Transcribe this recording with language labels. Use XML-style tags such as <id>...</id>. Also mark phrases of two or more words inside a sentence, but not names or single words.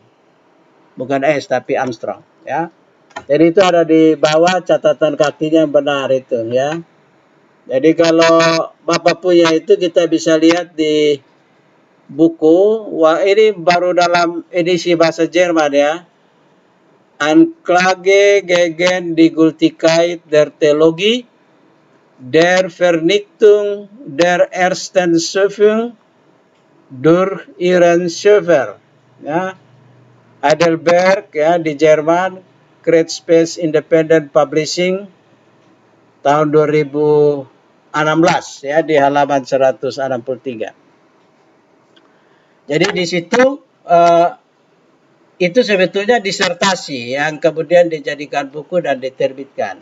<id>Bukan S, tapi Armstrong, ya. Jadi itu ada di bawah catatan kakinya yang benar itu, ya. Jadi kalau Bapak punya itu kita bisa lihat di buku. Wah, ini baru dalam edisi bahasa Jerman, ya. Anklage gegen die Gültigkeit der Theologie der Vernichtung der ersten Schöpfung durch ihren Schöpfer, ya. Heidelberg, ya, di Jerman, Great Space Independent Publishing tahun 2016 ya, di halaman 163. Jadi di situ itu sebetulnya disertasi yang kemudian dijadikan buku dan diterbitkan.</id>